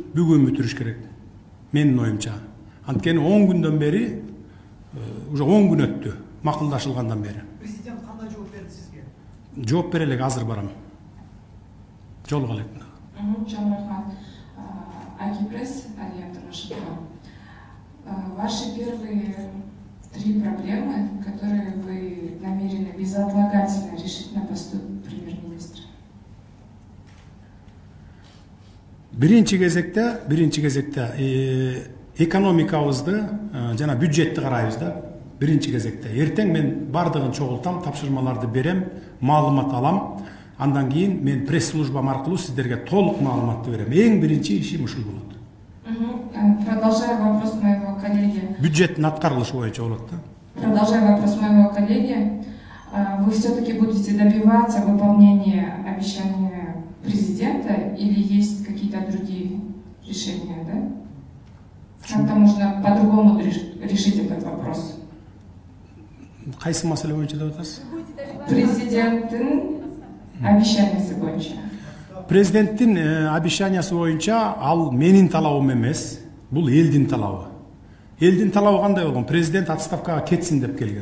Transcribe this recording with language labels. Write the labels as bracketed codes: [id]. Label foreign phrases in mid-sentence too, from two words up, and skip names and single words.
[ky] Бүгүн бүтүрүш керек. Менин оюмча. Анткени 10 күндөн бери уже 10 күн өттү макулдашылгандан бери. президент кандай жооп берди сизге? Жооп бере элек, азыр барам. Жолуга элек. Чоң рахмат. Акипресс, Алия Абдурашидова. [ru] Ваши первые 3 проблемы, которые вы намерены безотлагательно решить на посту премьер-министра. [ky] Биринчи кезекте экономикабызды жана бюджетти карайбыз да. Биринчи кезекте эртең мен бардыгын чогултам, тапшырмаларды берем, маалымат алам. Андан кийин мен пресс-службам аркылуу сиздерге толук маалыматты берем. Эң биринчи ишим ушул болот. [ru] Продолжая вопрос моего коллеги. [ky] Бюджеттин аткарылышы боюнча болот да. [ru] Продолжая вопрос моего коллеги, вы все-таки будете добиваться выполнения обещания президента или есть какие-то другие решения, да? Как-то можно по-другому решить этот вопрос. [ky] Кайсы маселе боюнча деп атасыз? Президенттин обещаниясы боюнча. Президенттин обещаниясы боюнча ал менин талабым эмес, бул элдин талабы. Элдин талабы кандай болгон? Президент отставкага кетсин деп келген.